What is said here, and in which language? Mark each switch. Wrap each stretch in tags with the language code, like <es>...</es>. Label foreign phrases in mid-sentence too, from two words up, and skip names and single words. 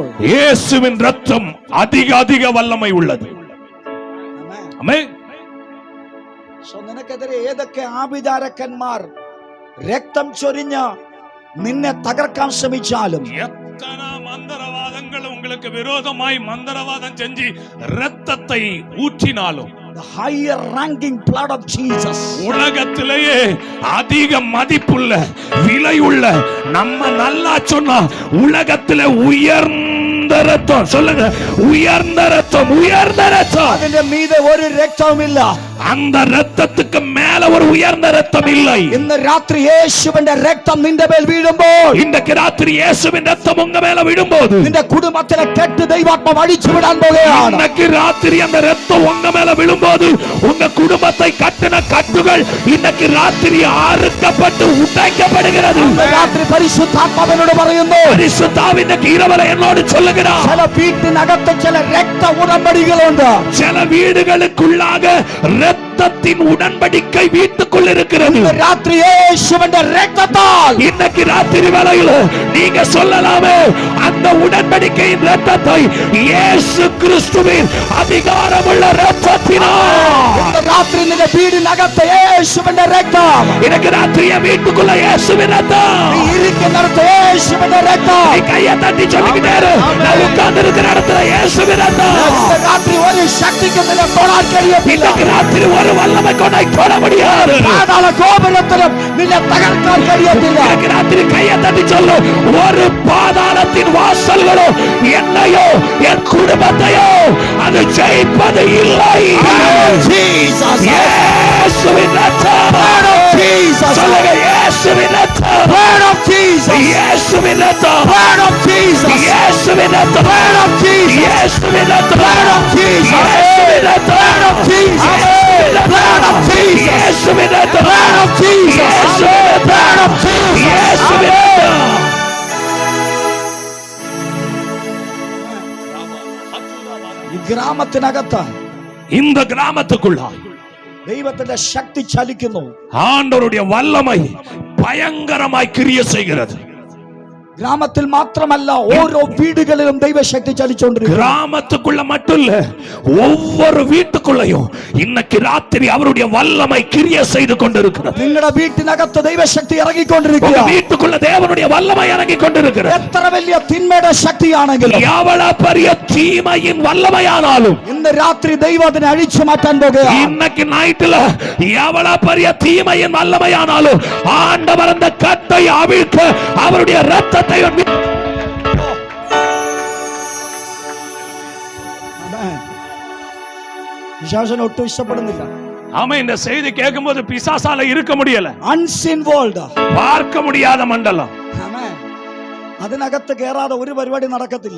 <ta>இயேசுவின் ரத்தம் அதிக அதிக வல்லமை உள்ளது.</ta> <en>Amen.</en> <ta>ஆமென்.</ta> <ml>So നിനക്കെതിരെ ഏതൊക്കെ ആഭിചാരക്കന്മാർ രക്തം ചൊരിഞ്ഞ് നിന്നെ തകർക്കാൻ ശ്രമിച്ചാലും,</ml> <ta>எத்தனை மந்திரவாதங்கள் உங்களுக்கு விரோதமாய் மந்திரவாதம் செஞ்சு ரத்தத்தை ஊற்றினாலும்,</ta> <en>the higher ranking blood of Jesus,</en> <ta>உலகத்திலேயே அதிக மதிப்புள்ள விலையுள்ள, நம்ம நல்லா சொன்னா உலகத்திலே உயர்ந்த ரத்தம், சொல்லுங்க உயர்ந்த ரத்தம், உயர்ந்த ரத்தம்,</ta> <ml>അതിന്റെ മീതെ ഒരു രക്തവും ഇല്ല.</ml> <ta>அந்த ரத்தத்துக்கு மேல ஒரு உயர்ந்த ரத்தம் இல்லை.</ta> <ml>ഇന്ന് രാത്രി യേശുവിന്റെ രക്തം നിന്റെ മേൽ വീഴുമ്പോൾ,</ml> <ta>இன்றைக்கு ராத்திரி இயேசுவின் ரத்தம் உங்க மேல விழும்போது,</ta> <ml>നിന്റെ കുടുംബത്തിലെ കെട്ട് ദൈവാത്മാവ് അഴിച്ചു വിടാൻ പോകുകയാണ്.</ml> <ta>இன்னைக்கு ராத்திரி அந்த ரத்தம் உங்க மேல விழும்போது, உங்க குடும்பத்தை கட்டின கட்டுகள் இன்னைக்கு ராத்திரி அறுக்கப்பட்டு உடைக்கப்படுகிறது.</ta> <ml>ഇന്ന് രാത്രി പരിശുദ്ധാത്മാവിനോട് പറയുന്നു,</ml> <ta>பரிசுத்தாவி இன்னைக்கு இரவுல என்னோடு சொல்லுகிறார்,</ta> <ml>ചില വീട്ടിനകത്ത് ചില രക്ത ഉടമ്പടികളുണ്ട്.</ml> <ta>சில வீடுகளுக்குள்ளாக ரத்தத்தின் உடன்படிக்கை வீட்டுக்குள் இருக்கிறது.</ta> <ml>ഇന്ന് രാത്രി യേശുവിന്റെ രക്തത്താൽ,</ml> <ta>இன்னைக்கு ராத்திரி வேளையில் நீங்க சொல்லலாமே, அந்த உடன்படிக்கையின் ரத்தத்தை இயேசு கிறிஸ்துவின் அதிகாரமுள்ள ரத்தத்தினால்,</ta> <ml>ഇന്ന് രാത്രി നിന്റെ വീടിനകത്ത് യേശുവിന്റെ രക്തം,</ml> <ta>இன்னைக்கு ராத்திரி என் வீட்டுக்குள்ள இயேசுவின் ரத்தம்,</ta> <ml>നീ ഇരിക്കുന്നിടത്ത് യേശുവിന്റെ രക്തം,</ml> <ta>நீ கையை தட்டி சொல்லிக்கிட்டே இரு, நான் உட்கார்ந்து இருக்கிற இடத்துல இயேசுவின் ரத்தம்.</ta> <ml>ഇന്ന് രാത്രി ഒരു ശക്തിക്ക് നിന്നെ തൊടാൻ കഴിയത്തില്ല.</ml> <ta>இன்னைக்கு ராத்திரி ஒரு வல்லமை கொண்டை தொட முடியாது.</ta> <ml>പാതാള ഗോപുരത്തിലും നിന്നെ തകർക്കാൻ കഴിയത്തില്ല.</ml> <ta>இன்னைக்கு ராத்திரி கையை தட்டி சொல்லு, ஒரு பாதாளத்தின் வாசல்களோ என்னையோ என் குடும்பத்தையோ அது ஜெயிப்பது இல்லை.</ta> <en>Jesus,</en> <ta>இயேசுவின் ரத்தம்,</ta> <en>blood of Jesus,</en> <ta>சொல்லுங்க இயேசுவின் ரத்தம்,</ta> <en>blood of Jesus,</en> <ta>இயேசுவின் ரத்தம்,</ta> <en>blood of Jesus,</en> <ta>இயேசுவின் ரத்தம்,</ta> <en>blood of Jesus,</en> <ta>இயேசுவின் ரத்தம்,</ta> <en>blood of Jesus,</en> <ta>இயேசுவின் ரத்தம்,</ta> <en>blood of Jesus, blood of Jesus,</en> <ta>இயேசுவின் ரத்தம்,</ta> <en>blood of Jesus, blood of Jesus,</en> <ta>இயேசுவின் ரத்தம்.</ta> <ml>ഈ ഗ്രാമത്തിനകത്ത്</ml> <ta>இந்த கிராமத்துக்குள்ள</ta> <ml>ദൈവത്തിന്റെ ശക്തി ചലിക്കുന്നു.</ml> <ta>ஆண்டவருடைய வல்லமை பயங்கரமாய் கிரிய செய்கிறது.</ta> <ml>ഗ്രാമത്തിൽ മാത്രമല്ല, ഓരോ വീടുകളിലും ദൈവശക്തി ചലിച്ചുകൊണ്ടിരിക്കുന്നു.</ml> <ta>கிராமத்துக்குள்ள மட்டும் இல்ல, ஒவ்வொரு வீட்டுக்குள்ளயும் இன்னைக்கு ராத்திரி அவருடைய வல்லமை கிரிய செய்து கொண்டிருக்கிறது.</ta> <ml>നിങ്ങളുടെ വീട്ടിനകത്ത് ദൈവശക്തി</ml> <ta>உங்க</ta> <ml>ഇറങ്ങിക്കൊണ്ടിരിക്കുക.</ml> <ta>வீட்டுக்குள்ள தேவனுடைய வல்லமை இறங்கி கொண்டிருக்கிறது.</ta> <ml>എത്ര വലിയ തിന്മയുടെ ശക്തിയാണെങ്കിലും,</ml> <ta>எவ்வளவு பெரிய தீமையின் வல்லமையானாலும்,</ta> <ml>ഇന്ന് രാത്രി ദൈവം അതിനെ അഴിച്ചു മാറ്റാൻ പോകുകയാണ്.</ml> <ta>இன்னைக்கு நைட்ல எவ்வளவு பெரிய தீமையின் வல்லமையானாலும் ஆண்டவர் அந்த கட்டை அவிழ்க்க அவருடைய ரத்தத்தை</ta> <ml>പിശാചിനെ ഒട്ടും ഇഷ്ടപ്പെടുന്നില്ല.</ml> <ta>ஆமா, இந்த செய்தி கேட்கும்போது பிசாசால இருக்க முடியல.</ta> <en>unseen world,</en> <ta>பார்க்க முடியாத மண்டலம்,</ta> <ml>അതിനകത്ത് കേറാതെ ഒരു പരിപാടി നടക്കത്തില്ല.</ml>